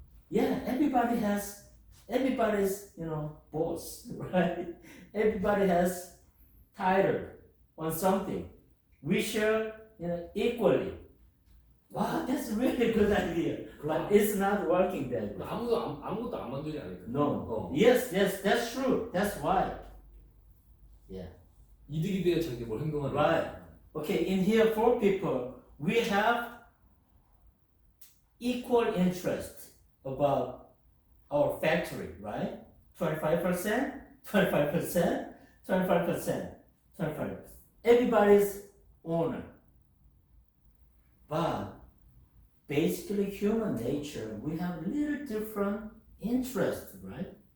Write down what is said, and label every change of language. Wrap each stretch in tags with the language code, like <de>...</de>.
<en>Yeah, everybody's, boss, right? Everybody has title on something. We share, equally. Wow, that's a really good idea. But it's not working that way.</en> <ko>아무것도 안 만들지 않을까?</ko> <en>No. Yes, that's true. That's why. Yeah.</en> <ko>이득이 돼야 자기 뭘 행동하는</ko> <en>Right. Okay, in here, 4 people, we have equal interest about our factory, right? 25%, 25%, 25%, 25%. Everybody's owner. But basically human nature, we have a little different interest, right?</en>